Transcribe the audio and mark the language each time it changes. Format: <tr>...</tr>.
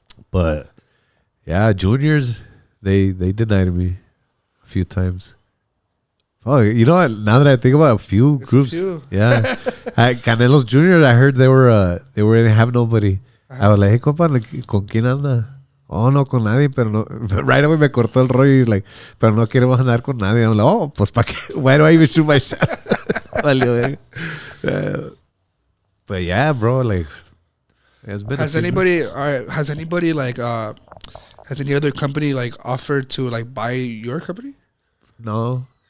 <en>But yeah, juniors, they denied me a few times. Oh, you know what? Now that I think about a few It's groups, a few. yeah, Canelos Junior, I heard they didn't have nobody. I was like, hey,</en> <es>compa, like, ¿con quién anda? Oh, no, con nadie, pero no.</es> <en>Right away</en> <es>me cortó el rollo y</es> <en>he's like,</en> <es>pero no queremos andar con nadie.</es> <en>I'm like, oh,</en> <es>pues pa' qué?</es> <en>Why do I even shoot my shot?</en> <es>Valió,</es> <en>but yeah, bro, like, it's been. Has anybody like has any other company like offered to like buy your company? No.</en>